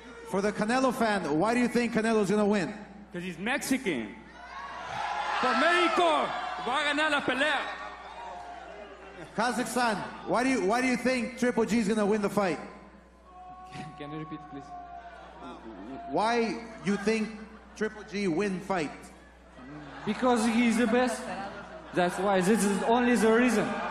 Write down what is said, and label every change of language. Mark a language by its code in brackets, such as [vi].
[en] For the Canelo fan, why do you think Canelo's gonna win? Because he's Mexican. [es] Por México, va a ganar la pelea. [en] Kazakhstan, why do you think Triple G's gonna win the fight? Can you repeat, please? Why you think Triple G win fight? Because he's the best. That's why. This is only the reason.